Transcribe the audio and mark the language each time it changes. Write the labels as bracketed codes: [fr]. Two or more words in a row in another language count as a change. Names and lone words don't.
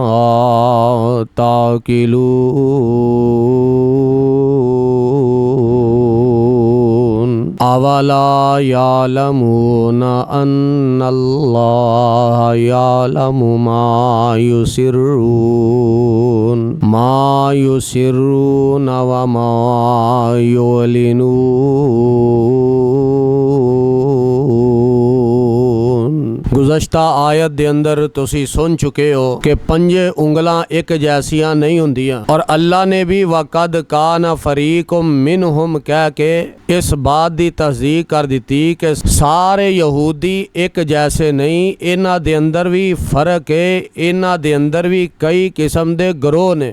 [ar] تعقلون أولا يعلمون أن الله يعلم ما يسرون وما يعلنون. [pa] گزشتہ آیت دے اندر تسی سن چکے ہو کہ پنجے انگلاں ایک جیسیاں نہیں ہندیاں اور اللہ نے بھی [ar] وقد كان فريق منهم [pa] کہہ کے اس بات کی تصدیق کر دی کہ سارے یہودی ایک جیسے نہیں، انہاں دے اندر بھی فرق ہے، انہاں دے اندر بھی کئی قسم دے گروہ نے.